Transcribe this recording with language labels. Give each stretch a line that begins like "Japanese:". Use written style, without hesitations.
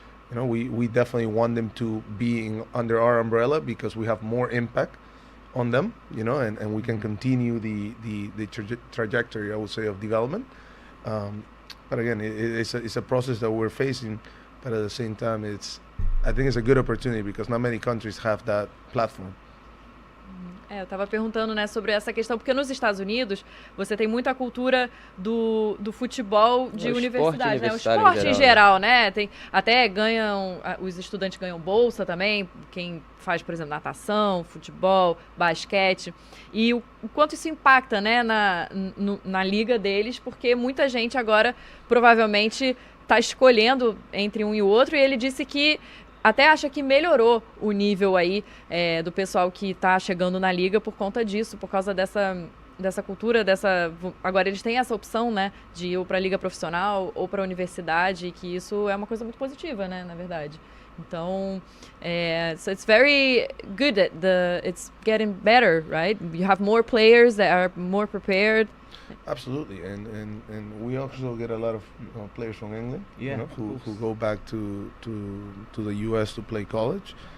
English: You know, we definitely want them to be under our umbrella because we have more impact on them, you know, and we can continue the trajectory, I would say, of development. But again, it's a process that we're facing, but at the same time, I think it's a good opportunity because not many countries have that platform.
Portuguese: Eu estava perguntando, né, sobre essa questão, porque nos Estados Unidos você tem muita cultura do futebol de universidade, né? O esporte em geral, né? Tem, até os estudantes ganham bolsa também, quem faz, por exemplo, natação, futebol, basquete. E o quanto isso impacta, né, na liga deles, porque muita gente agora provavelmente está escolhendo entre um e o outro, e ele disse que até acha que melhorou o nível aí do pessoal que está chegando na liga por conta disso, por causa dessa cultura, agora eles têm essa opção, né, de ir para a liga profissional ou para a universidade, que isso é uma coisa muito positiva, né, na verdade. Então,
English: so it's very good that it's getting better, right? You have more players that are more prepared. Absolutely, and we also get a lot of players from England, you know, who go back to the U.S. to play college.